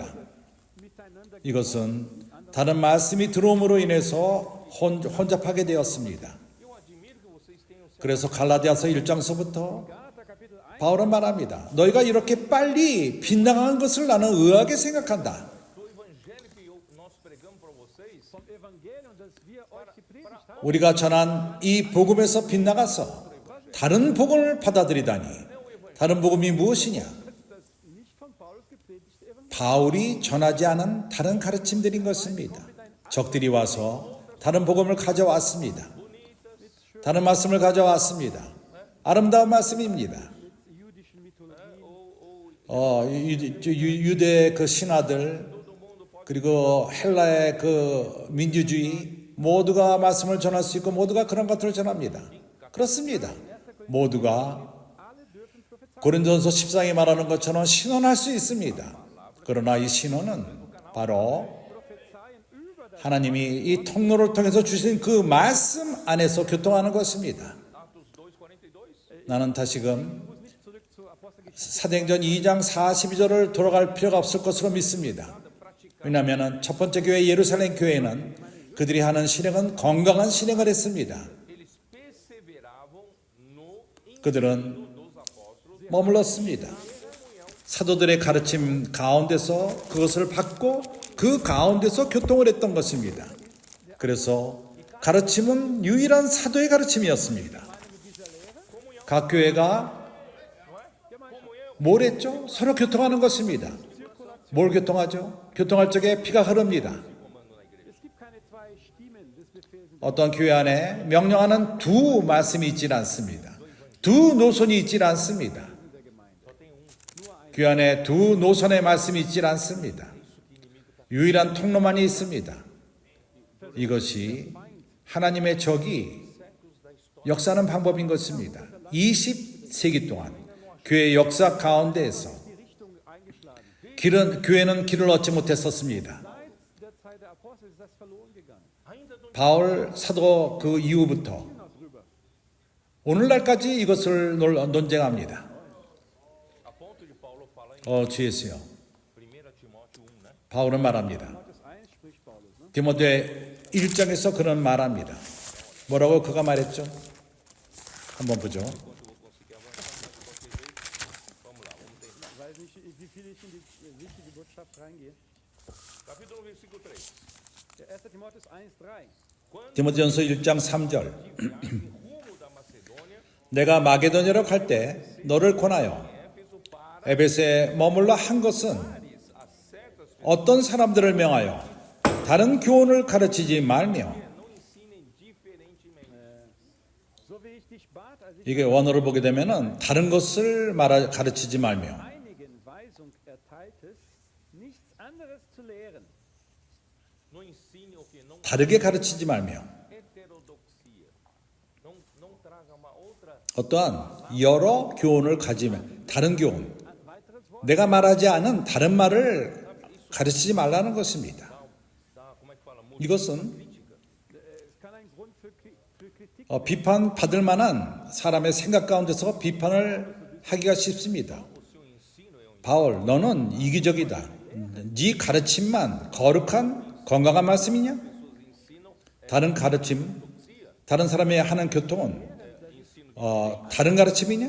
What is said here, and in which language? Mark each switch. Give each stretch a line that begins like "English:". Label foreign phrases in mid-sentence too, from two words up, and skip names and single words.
German: miteinander.
Korean: 이것은 다른 말씀이 들어옴으로 인해서 혼잡하게 되었습니다.
Portuguese: Eu admiro que vocês tenham se
Korean: 그래서 갈라디아서 1장서부터
German: Galater Kapitel 1.
Korean: 바울은 말합니다. 너희가 이렇게 빨리 빗나간 것을 나는 의아하게 생각한다.
Portuguese: do evangelho que nós pregamos para vocês.
German: Vom Evangelium, das wir euch gepredigt haben.
Korean: 우리가 전한 이 복음에서 빗나가서 다른 복음을 받아들이다니. 다른 복음이 무엇이냐?
German: Das nicht von Paulus gepredigte Evangelium.
Korean: 바울이 전하지 않은 다른 가르침들인 것입니다. 적들이 와서 다른 복음을 가져왔습니다. 다른 말씀을 가져왔습니다. 아름다운 말씀입니다.
German: Jüdischen Mythologie.
Korean: 유대 그 신화들 그리고 헬라의 그 민주주의 모두가 말씀을 전할 수 있고 모두가 그런 것들을 전합니다. 그렇습니다. 모두가
German: Alle dürfen prophezeien.
Korean: 고린도전서 14장에 말하는 것처럼 신원할 수 있습니다. 그러나 이 신원은 바로
German: Prophezeien über das
Korean: 하나님이 이 통로를 통해서 주신 그 말씀 안에서 교통하는 것입니다.
Portuguese: Atos 2:42.
Korean: 나는 다시금
German: muss nicht zurück zur Apostelgeschichte.
Korean: 사도행전 2장 42절을 돌아갈 필요가 없을 것으로 믿습니다. 왜냐하면 첫 번째 교회 예루살렘 교회는 그들이 하는 실행은 건강한 실행을 했습니다.
Portuguese: Eles perseveravam no 그들은 dos apóstolos.
Korean: 머물렀습니다. 사도들의 가르침 가운데서 그것을 받고 그 가운데서 교통을 했던 것입니다. 그래서 가르침은 유일한 사도의 가르침이었습니다. 각 교회가 뭘 했죠? 서로 교통하는 것입니다. 뭘 교통하죠? 교통할 적에 피가 흐릅니다.
German: Es gibt keine zwei Stimmen des Befehls.
Korean: 어떤 교회 안에 명령하는 두 말씀이 있질 않습니다. 두 노선이 있질 않습니다. 교회 안에 두 노선의 말씀이 있질 않습니다. 유일한 통로만이 있습니다. 이것이 하나님의 적이 역사하는 방법인 것입니다. 20세기 동안 교회 역사 가운데에서 교회는 길을 얻지 못했었습니다.
German: Seit der Zeit der Apostel ist das verloren gegangen.
Korean: 바울 사도 그 이후부터 오늘날까지 이것을 논쟁합니다.
Portuguese: A ponto de Paulo falar em
Korean: 주예수요.
Portuguese: 1 Timóteo 1, né?
Korean: 바울은 말합니다.
German: Timotheus 1 spricht Paulus. Ne?
Korean: 디모데 1장에서 그런 말합니다. 뭐라고 그가 말했죠? 한번 보죠.
German: Ich weiß nicht, wie viel ich in die wichtige Botschaft reingehe.
Portuguese: Capítulo 1, versículo 3.
German: Der 1. Timotheus 1,3.
Korean: 디모데전서 1장 3절.
Portuguese: Rumo da Macedônia,
Korean: 내가 마게도냐로 갈 때 너를 권하여
Portuguese: Éfeso para
Korean: 에베소에 머물러 한 것은
Portuguese: a certas
Korean: 어떤 사람들을 명하여 다른 교훈을 가르치지 말며
Portuguese: não ensinem diferentemente.
German: So wie ich dich bat, als ich
Korean: 이게 원어를 보게 되면은 다른 것을 가르치지 말며
German: einigen Weisung erteiltest, nichts anderes zu lehren.
Portuguese: Não ensine o que não
Korean: 다르게 가르치지 말며
Portuguese: heterodoxia. Não traga uma outra.
Korean: 어떠한 여러 교훈을 가지며 다른 교훈
German: Ein weiteres Wort.
Korean: 내가 말하지 않은 다른 말을 가르치지 말라는 것입니다.
Portuguese: Como é que fala?
Korean: 이것은
German: Es kann ein Grund für Kritik
Korean: 비판 받을 만한 사람의 생각 가운데서 비판을 하기가 쉽습니다. 바울, 너는 이기적이다. 네 가르침만 거룩한 건강한 말씀이냐? 다른 가르침, 다른 사람이 하는 교통은 다른 가르침이냐?